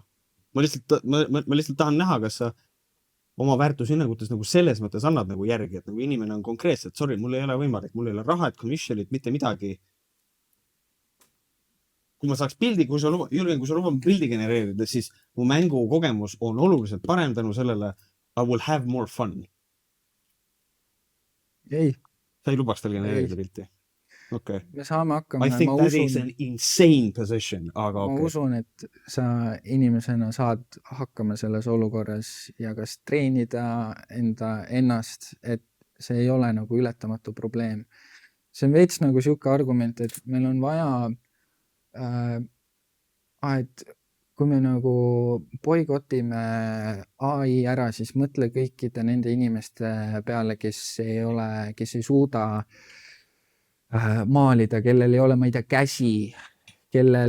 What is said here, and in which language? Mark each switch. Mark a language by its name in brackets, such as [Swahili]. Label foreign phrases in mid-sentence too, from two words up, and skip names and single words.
[Estonian] Ma lihtsalt tahan näha, kas sa oma väärtushinnangutes nagu selles mõttes annad nagu järgi, et nagu inimene on konkreetselt, sorry, mul ei ole võimalik, mul ei ole raha, et komisjonit, mitte midagi. Kui ma saaks pildi, Jürgen, kui sa lubad pildi genereerida, siis mu mängu kogemus on oluliselt parem tänu sellele [English] I will have more fun. [Estonian] Ei. Sa ei lubaks tal genereerida pilti? Okay. me saame hakkama. [English] I think that is an insane position, [Estonian] aga ma okay. usun, et sa inimesena saad hakkama selles olukorras ja kas treenida ennast, et see ei ole nagu ületamatu probleem. See on veits nagu siuke argument, et meil on vaja et kui me nagu boikotime AI ära, siis mõtle kõikide nende inimeste peale, kes ei suuda maalida, kellel ei ole, ma ei tea, käsi, kellel...